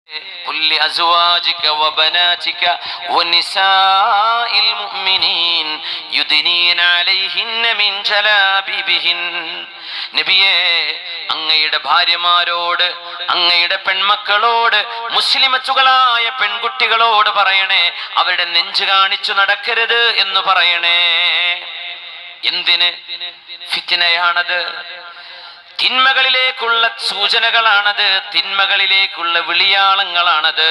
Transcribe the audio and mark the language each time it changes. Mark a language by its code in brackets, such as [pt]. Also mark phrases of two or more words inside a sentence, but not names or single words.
[ar] قل لأزواجك وبناتك ونساء المؤمنين يدنين عليهن من جلابيبهن. [ml] നബിയേ, അങ്ങയുടെ ഭാര്യമാരോട്, അങ്ങയുടെ പെൺമക്കളോട്, മുസ്ലിമത്തുകളായ പെൺകുട്ടികളോട് പറയണേ, അവരുടെ നെഞ്ച് കാണിച്ചു നടക്കരുത് എന്ന് പറയണേ. എന്തിന്? ഫിത്നയാണത്, തിന്മകളിലേക്കുള്ള സൂചനകളാണത്, തിന്മകളിലേക്കുള്ള വിളിയാളങ്ങളാണത്.